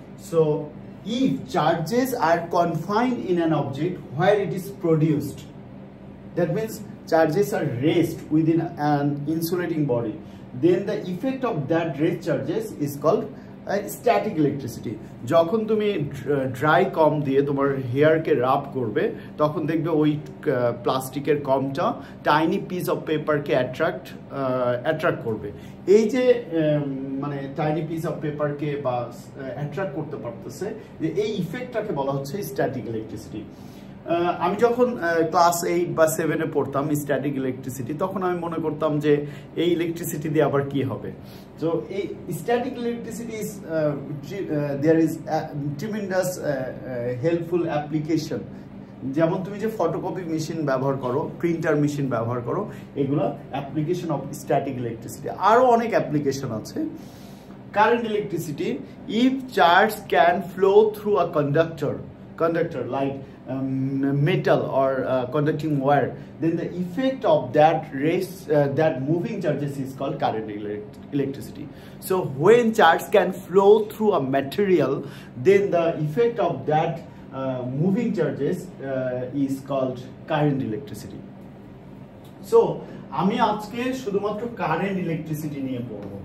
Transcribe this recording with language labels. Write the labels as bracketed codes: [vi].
[en] So if charges are confined in an object where it is produced, that means charges are rest within an insulating body, then the effect of that rest charges is called static electricity. [bn] যখন তুমি dry কম দিয়ে তোমার হেয়ারকে রাব করবে, তখন দেখবে ওই প্লাস্টিকের কমটা [en] tiny piece of পেপারকে [bn] attract করবে। এই যে মানে টাইনি পিস অফ পেপারকে বা অ্যাট্রাক্ট করতে পারতেছে, যে এই ইফেক্টটাকে বলা হচ্ছে স্ট্যাটিক ইলেকট্রিসিটি। আমি যখন ক্লাস 8 বা 7-এ পড়তাম স্ট্যাটিক ইলেকট্রিসিটি, তখন আমি মনে করতাম যে এই ইলেকট্রিসিটি দিয়ে আবার কি হবে। [en] তো এই static electricity is there is tremendous helpful application. [bn] যেমন তুমি যে ফটোকপি মেশিন ব্যবহার করো, প্রিন্টার মেশিন ব্যবহার করো, এগুলো [en] Application of static electricity. [bn] আরও অনেক অ্যাপ্লিকেশন আছে। [en] Current electricity, if charge can flow through a conductor like metal or conducting wire, then the effect of that moving charges is called current electricity. So when charge can flow through a material, then the effect of that moving charges is called current electricity. [bn] So আমি আজকে শুধুমাত্র current electricity নিয়ে পড়বো।